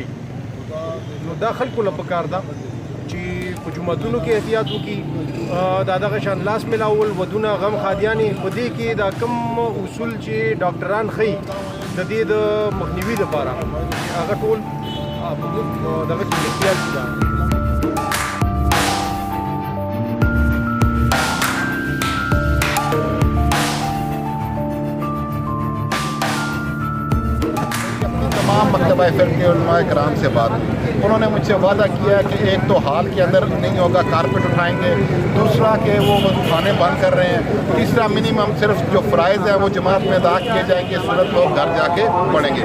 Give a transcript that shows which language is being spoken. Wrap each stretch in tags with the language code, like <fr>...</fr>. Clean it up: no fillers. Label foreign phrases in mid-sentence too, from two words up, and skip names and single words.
<ps>نو دا خلکو له پکار ده چې په جوماتونو کې احتیاط وکړي، دا دغه شان لاس میلاول، ودونه، غم خادیانې، په دې کې دا کم اصول چې ډاکټران ښیي د دې د مخنیوي لپاره هغه ټول دغه کې احتیاط ده.</ps> <ur>تمام مکتبہ پھر کے علمائے کرام سے بات ہوئی، انہوں نے مجھ سے وعدہ کیا کہ ایک تو ہال کے اندر نہیں ہوگا، کارپٹ اٹھائیں گے، دوسرا کہ وہ کھانے بند کر رہے ہیں، تیسرا منیمم صرف جو فرائض ہیں وہ جماعت میں ادا کیے جائیں گے، سورت لوگ گھر جا کے پڑھیں گے.</ur>